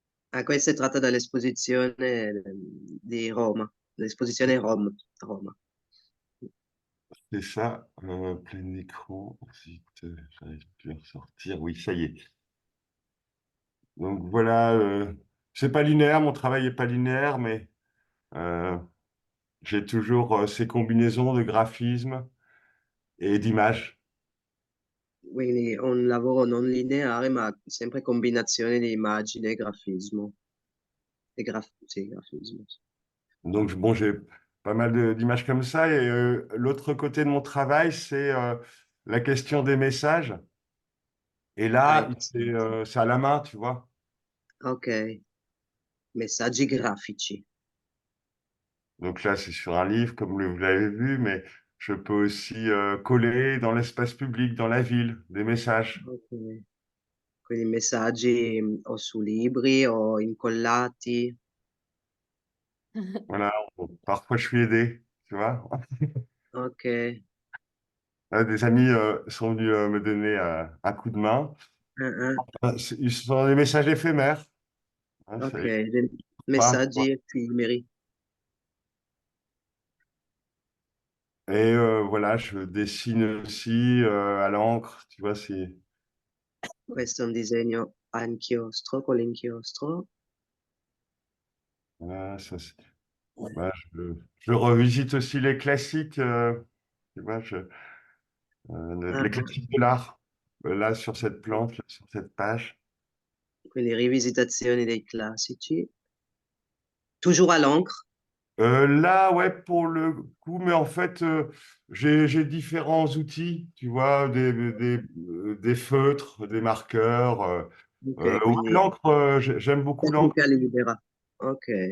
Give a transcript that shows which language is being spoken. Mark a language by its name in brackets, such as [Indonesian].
[Italian] Ah, questa è tratta dall'esposizione di Roma, l'esposizione Roma. Roma. [French] C'est ça, plein écran. Zut, j'arrive plus à ressortir. Oui, ça y est. Donc voilà, c'est pas linéaire, mon travail n'est pas linéaire, mais euh, j'ai toujours ces combinaisons de graphismes et d'images. [Italian] Quindi è un lavoro non lineare, ma sempre combinazione di immagini e grafismo. Sì, grafismo. [French] Donc bon, j'ai pas mal d'images comme ça. Et l'autre côté de mon travail, c'est la question des messages. Et Ah, là, c'est à la main, tu vois. [Italian] ok, messaggi grafici. [French] Donc là, c'est sur un livre, comme vous l'avez vu, mais je peux aussi coller dans l'espace public, dans la ville, des messages. Ok. [Italian] Quindi messaggi o su libri o incollati. [French] Voilà, parfois je suis aidé, tu vois. Ok, Là, des amis sont venus me donner un coup de main. ah. Ce sont des messages éphémères, hein, Ok, ça [Italian] dei [French] pas. [Italian] messaggi effimeri. [French] Et voilà, je dessine aussi à l'encre, tu vois, [Italian] Questo è un disegno a inchiostro, con l'inchiostro. [French] voilà, bah, je revisite aussi les classiques, tu vois, Ah, les classiques de l'art, là, sur cette plante, là, sur cette page. [Italian] quindi rivisitazioni dei classici. [French] Toujours à l'encre. Là, ouais, pour le coup, mais en fait, j'ai différents outils, tu vois, des feutres, des marqueurs. Ok, Ouais, [Italian] quindi [French] l'encre, j'aime beaucoup l'encre, [Italian] tecnica libera. Ok,